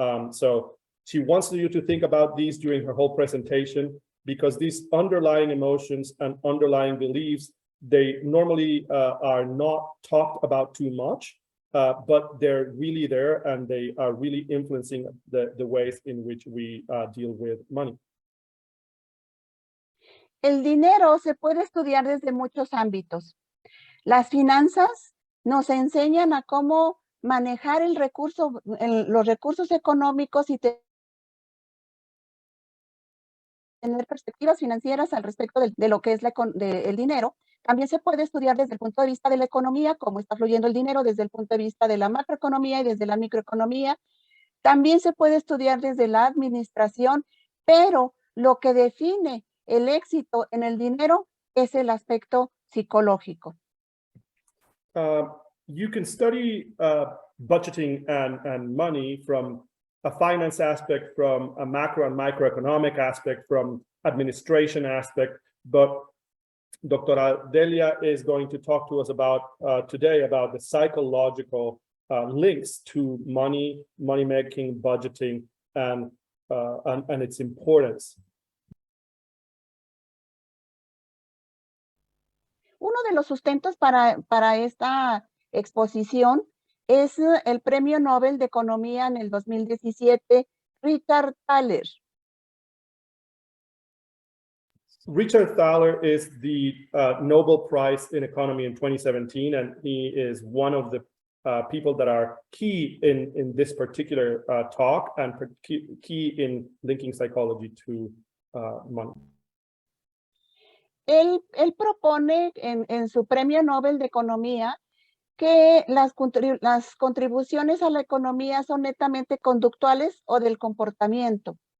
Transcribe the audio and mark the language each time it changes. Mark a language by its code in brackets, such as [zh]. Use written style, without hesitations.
[en] So she wants you to think about these during her whole presentation, because these underlying emotions and underlying beliefs, they normally are not talked about too much, but they're really there, and they are really influencing the ways in which we deal with money. [es] El dinero se puede estudiar desde muchos ámbitos. Las finanzas nos enseñan a cómo manejar los recursos económicos y tener perspectivas financieras al respecto de lo que es el dinero. También se puede estudiar desde el punto de vista de la economía, cómo está fluyendo el dinero, desde el punto de vista de la macroeconomía y desde la microeconomía. También se puede estudiar desde la administración, pero lo que define el éxito en el dinero es el aspecto psicológico. [en] You can study budgeting and money from a finance aspect, from a macro and microeconomic aspect, from administration aspect, but Dr. Delia is going to talk to us about today about the psychological links to money making, budgeting, and its importance. [es] Uno de los sustentos para esta exposición es el Premio Nobel de Economía en el 2017, Richard Thaler. [en] Richard Thaler is the Nobel Prize in Economy in 2017, and he is one of the people that are key in this particular talk, and key in linking psychology to money. [es] Él propone en su Premio Nobel de Economía que las contribuciones a la economía son netamente conductuales o del comportamiento.